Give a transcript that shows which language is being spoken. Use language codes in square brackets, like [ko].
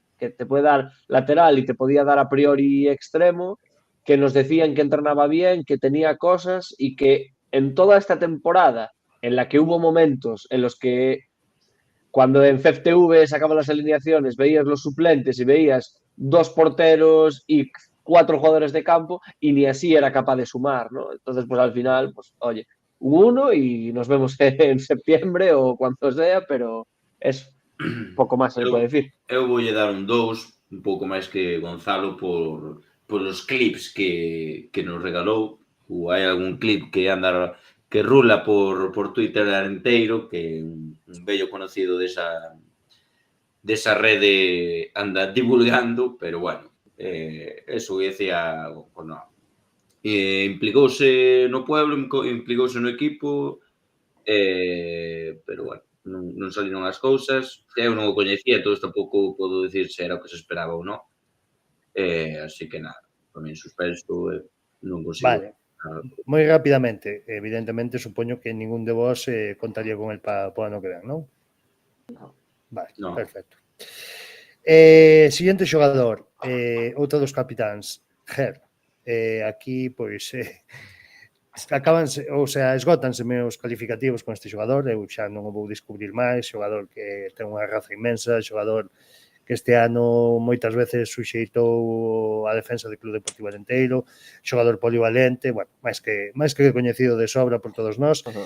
[es] Que te puede dar lateral y te podía dar a priori extremo, que nos decían que entrenaba bien, que tenía cosas y que en toda esta temporada, en la que hubo momentos en los que cuando en FFTV sacaban las alineaciones, veías los suplentes y veías 2 porteros y 4 jugadores de campo y ni así era capaz de sumar, ¿no? Entonces, pues al final, pues oye, un 1 y nos vemos en septiembre o cuando sea, pero es [gl] pouco máis se pode decir. Eu voulle dar un 2, un pouco máis que Gonzalo por os clips que nos regalou. Ou hai algún clip que anda que rula por Twitter arenteiro, que un vello conocido desa rede anda divulgando, pero bueno, eso que decía, bueno, implicouse no pueblo, implicouse no equipo, pero bueno, non saliron as cousas. Eu non o coñecía, entón tampouco podo dicir se era o que se esperaba ou non. Así que nada, para mí suspenso, non consigo. Vale. Moi rapidamente, evidentemente, supoño que ningún de vos contaría con el para o ano que ven, non? [es] Vale, no. Perfecto. [gl] Siguiente xogador, outro dos capitáns, Ger. Aquí, pois, acabanse, ou sea, esgótanse meus calificativos con este xogador, eu xa non o vou descubrir máis, xogador que ten unha raza inmensa, xogador que este ano moitas veces suxeitou a defensa do Club Deportivo Arenteiro, xogador polivalente, bueno, máis que coñecido de sobra por todos nós,